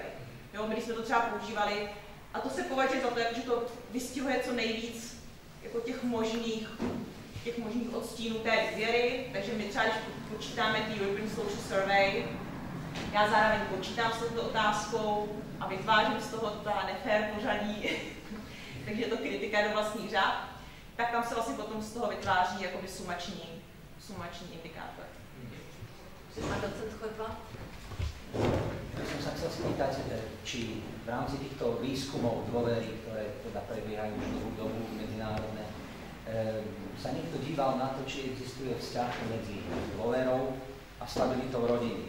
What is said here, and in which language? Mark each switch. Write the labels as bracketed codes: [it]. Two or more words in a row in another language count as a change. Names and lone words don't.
[cs] Jo, my když jsme to třeba používali, a to se považuje za to, že to vystihuje co nejvíc jako těch možných odstínů té důvěry, takže my třeba, když počítáme ty European Social Survey, já zároveň počítám s touto otázkou a vytvářím z toho ta nefér pořadí, takže je to kritika do vlastních řád, tak tam se vlastně potom z toho vytváří jakoby sumační indikátor. Pan docent Chodba? [sk] Ja som sa chcel spýtať, či v rámci týchto výskumov dôvery, ktoré teda prebiehajú už dlhú dobu medzinárodné, sa niekto díval na to, či existuje vzťah medzi dôverou a stabilitou rodiny.